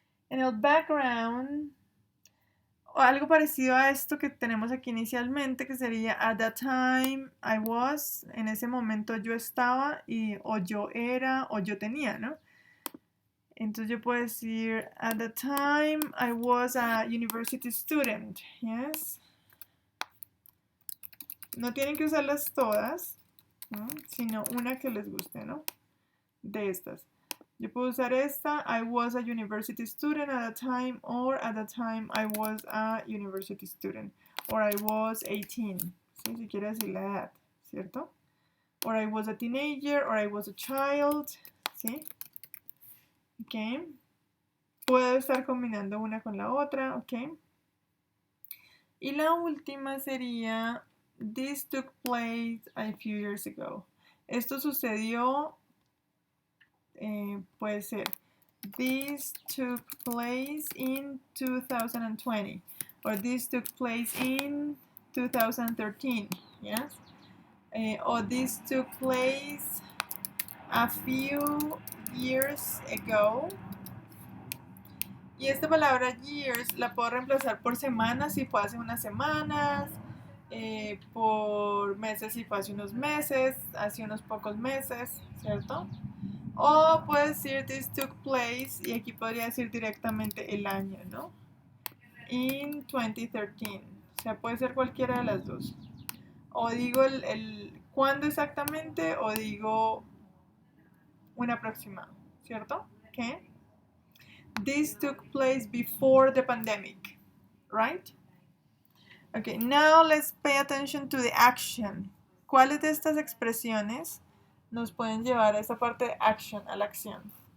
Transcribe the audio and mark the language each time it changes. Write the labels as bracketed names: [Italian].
[Spanish] En el background, o algo parecido a esto que tenemos aquí inicialmente, que sería [English] at that time I was, [Spanish] en ese momento yo estaba, o yo era, o yo tenía, ¿no? Entonces yo puedo decir, [English] at the time I was a university student, yes. [Spanish] No tienen que usarlas todas, ¿no? Sino una que les guste, ¿no? De estas. Yo puedo usar esta, [English] I was a university student at the time, or at the time I was a university student, or I was 18, ¿sí? [Spanish] Si quiere decir la edad, ¿cierto? [English] Or I was a teenager, or I was a child, ¿sí? Ok. [Spanish] Puedo estar combinando una con la otra, ¿ok? Y la última sería, [English] this took place a few years ago. [Spanish] Esto sucedió, puede ser, [English] this took place in 2020, or this took place in 2013, yes? Or this took place a few years ago. [Spanish] Y esta palabra years la puedo reemplazar por semanas si fue hace unas semanas, por meses si fue hace unos meses, hace unos pocos meses, ¿cierto? O puedo decir [English] this took place [Spanish] y aquí podría decir directamente el año, ¿no? In 2013. O sea, puede ser cualquiera de las dos. O digo el cuándo exactamente o digo un aproximado, ¿cierto? ¿Qué? [English] This took place before the pandemic, right? Okay, now let's pay attention to the action. [Spanish] ¿Cuáles de estas expresiones nos pueden llevar a esa parte de action, a la acción.